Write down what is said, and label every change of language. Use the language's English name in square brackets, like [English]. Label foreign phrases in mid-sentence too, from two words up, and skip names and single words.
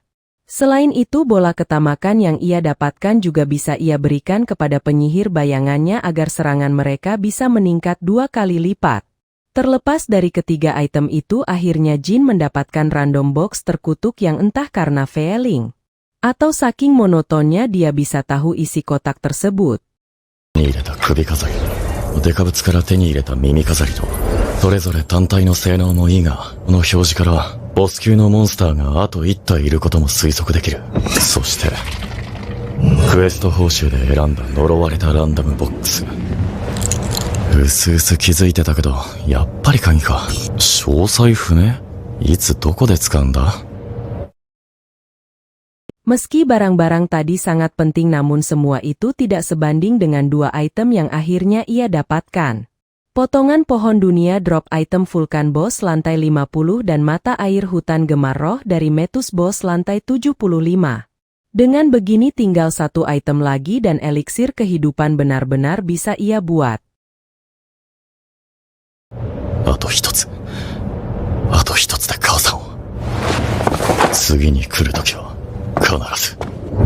[Indonesian] Selain itu bola ketamakan yang ia dapatkan juga bisa ia berikan kepada penyihir bayangannya agar serangan mereka bisa meningkat 2 kali lipat. Terlepas dari ketiga item itu akhirnya Jin mendapatkan [English] random box [Indonesian] terkutuk yang entah karena failing, atau saking monotonnya dia bisa tahu isi kotak tersebut. [Japanese] 手に入れた首飾り、デカブツから手に入れた耳飾りと、それぞれ単体の性能もいいが、この表示からボス級のモンスターがあと1体いることも推測できる。そして、クエスト報酬で選んだ呪われたランダムボックス。うすうす気づいてたけど、やっぱり鍵か。詳細不明？いつどこで使うんだ？ [Indonesian] Meski barang-barang tadi sangat penting namun semua itu tidak sebanding dengan 2 item yang akhirnya ia dapatkan. Potongan pohon dunia [English] drop item [Indonesian] vulkan boss lantai 50 dan mata air hutan gemar roh dari Metus boss lantai 75. Dengan begini tinggal 1 item lagi dan eliksir kehidupan benar-benar bisa ia buat. [Japanese] あと一つ。一つで母さんを。次に来るときは、必ず。